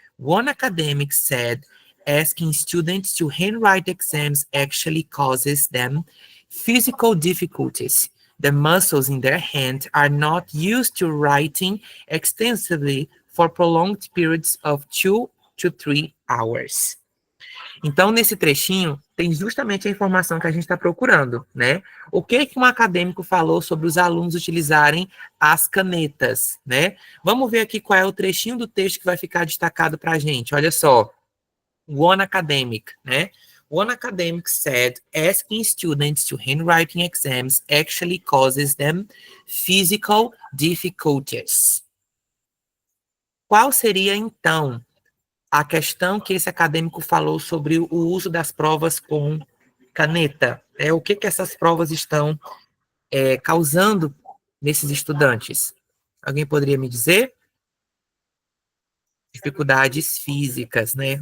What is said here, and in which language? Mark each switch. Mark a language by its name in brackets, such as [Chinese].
[English] One academic said asking students to handwrite exams actually causes them physical difficulties. The muscles in their hand are not used to writing extensively for prolonged periods of 2 to 3 hours. [Portuguese] Então, nesse trechinho, tem justamente a informação que a gente está procurando, né? O que um acadêmico falou sobre os alunos utilizarem as canetas, né? Vamos ver aqui qual é o trechinho do texto que vai ficar destacado para a gente. Olha só. [English] One academic, [Portuguese] né? [English] One academic said asking students to handwriting exams actually causes them physical difficulties. [Portuguese] Qual seria, então, a questão que esse acadêmico falou sobre o uso das provas com caneta? O que essas provas estão causando nesses estudantes? Alguém poderia me dizer? Dificuldades físicas, né?